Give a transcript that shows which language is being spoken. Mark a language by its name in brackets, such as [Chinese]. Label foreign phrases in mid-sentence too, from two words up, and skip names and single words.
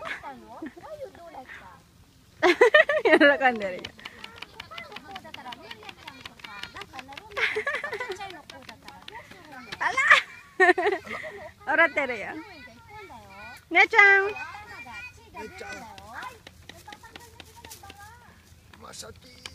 [English] Why you do like that? [Japanese] 喜んでるよ。だからね、ちゃんとか、なんかなるんだけど、ちっちゃいの子だからどうするの？あら笑ってるよ。姉ちゃん。姉ちゃん。Masakit.